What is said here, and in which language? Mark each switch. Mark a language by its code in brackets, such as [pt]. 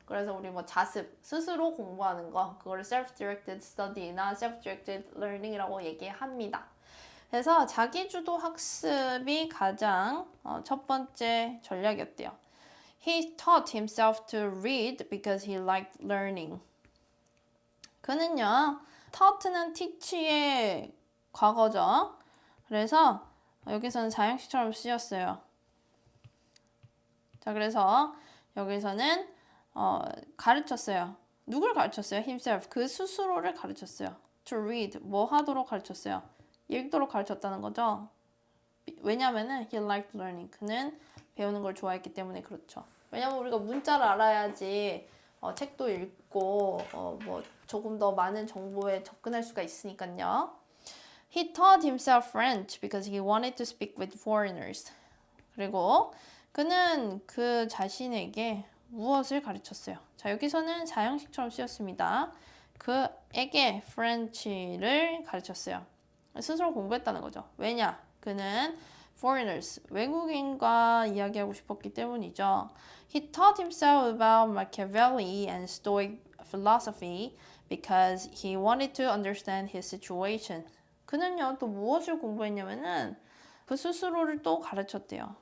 [ko] 그래서 우리 뭐 자습, 스스로 공부하는 거, 그거를 self-directed study나 self-directed learning이라고 얘기합니다. 그래서 자기주도 학습이 가장 첫 번째 전략이었대요. [en] He taught himself to read because he liked learning. [ko] 그는요, taught는 teach의 과거죠. 그래서 여기서는 사형식처럼 쓰였어요. 자, 그래서 여기서는 가르쳤어요. 누굴 가르쳤어요? himself. 그 스스로를 가르쳤어요. to read. 뭐 하도록 가르쳤어요? 읽도록 가르쳤다는 거죠. 왜냐면은 [en] he liked learning. [ko] 그는 배우는 걸 좋아했기 때문에 그렇죠. 왜냐면 우리가 문자를 알아야지 책도 읽고 뭐 조금 더 많은 정보에 접근할 수가 있으니까요. [en] He taught himself French because he wanted to speak with foreigners. [ko] 그리고 그는 그 자신에게 무엇을 가르쳤어요? 자, 여기서는 사형식처럼 쓰였습니다. 그에게 French를 가르쳤어요. 스스로 공부했다는 거죠. 왜냐? 그는 foreigners, 외국인과 이야기하고 싶었기 때문이죠. [en] He taught himself about Machiavelli and Stoic philosophy because he wanted to understand his situation. [ko] 그는요, 또 무엇을 공부했냐면은 그 스스로를 또 가르쳤대요.